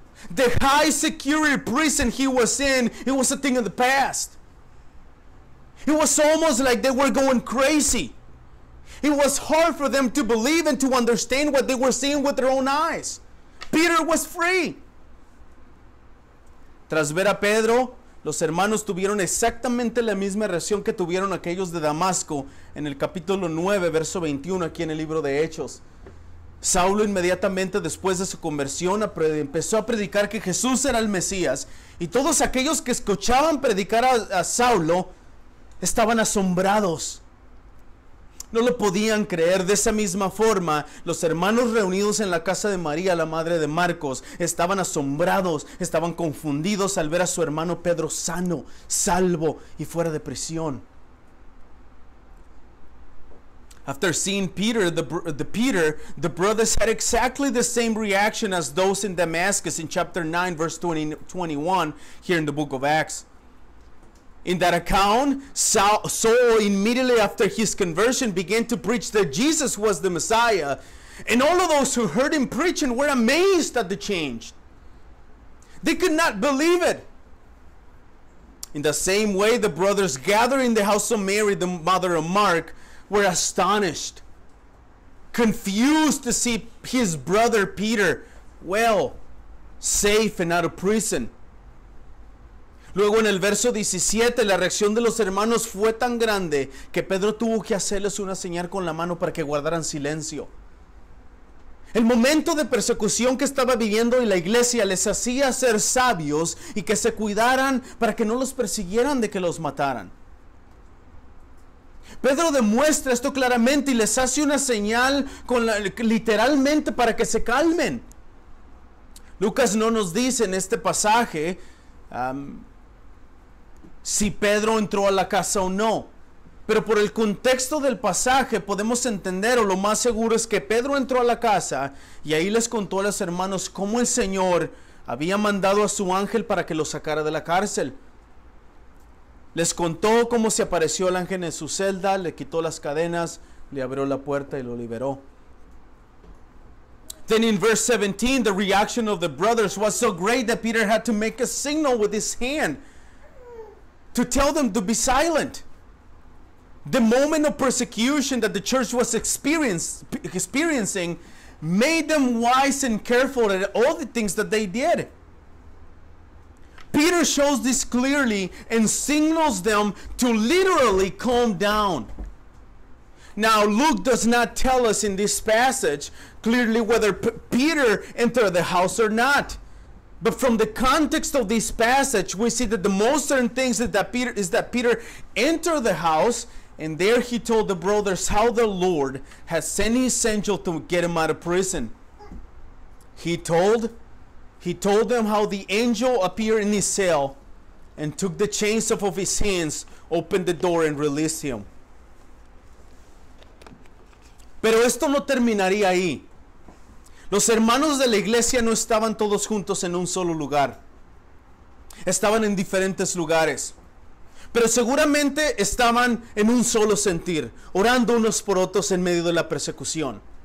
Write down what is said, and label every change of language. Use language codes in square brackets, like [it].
[en] The high security prison he was in, it was a thing of the past. It was almost like they were going crazy. It was hard for them to believe and to understand what they were seeing with their own eyes. Peter was free. [es] Tras ver a Pedro, los hermanos tuvieron exactamente la misma reacción que tuvieron aquellos de Damasco en el capítulo 9, verso 21, aquí en el libro de Hechos. Saulo inmediatamente después de su conversión empezó a predicar que Jesús era el Mesías, y todos aquellos que escuchaban predicar a Saulo estaban asombrados. No lo podían creer. De esa misma forma, los hermanos reunidos en la casa de María, la madre de Marcos, estaban asombrados, estaban confundidos al ver a su hermano Pedro sano, salvo y fuera de prisión. [en] After seeing Peter, the brothers had exactly the same reaction as those in Damascus in chapter 9, verse 21, here in the book of Acts. In that account, Saul immediately after his conversion began to preach that Jesus was the Messiah. And all of those who heard him preaching were amazed at the change. They could not believe it. In the same way, the brothers gathered in the house of Mary, the mother of Mark, were astonished, confused to see his brother Peter well, safe and out of prison. [es] Luego en el verso 17, la reacción de los hermanos fue tan grande que Pedro tuvo que hacerles una señal con la mano para que guardaran silencio. El momento de persecución que estaba viviendo en la iglesia les hacía ser sabios y que se cuidaran para que no los persiguieran de que los mataran. Pedro demuestra esto claramente y les hace una señal literalmente para que se calmen. Lucas no nos dice en este pasaje si Pedro entró a la casa o no. Pero por el contexto del pasaje podemos entender, o lo más seguro es que Pedro entró a la casa y ahí les contó a los hermanos cómo el Señor había mandado a su ángel para que lo sacara de la cárcel. Les contó cómo se apareció el ángel en su celda, le quitó las cadenas, le abrió la puerta y lo liberó. [en] Then in verse 17, the reaction of the brothers was so great that Peter had to make a signal with his hand to tell them to be silent. The moment of persecution that the church was experiencing made them wise and careful at all the things that they did. Peter shows this clearly and signals them to literally calm down. Now, Luke does not tell us in this passage clearly whether Peter entered the house or not. But from the context of this passage, we see that the most certain things is that Peter entered the house, and there he told the brothers how the Lord has sent his angel to get him out of prison. He told them how the angel appeared in his cell and took the chains off of his hands, opened the door, and released him. [es] Pero esto no terminaría ahí. Los hermanos de la iglesia no estaban todos juntos en un solo lugar. Estaban en diferentes lugares. Pero seguramente estaban en un solo sentir, orando unos por otros en medio de la persecución.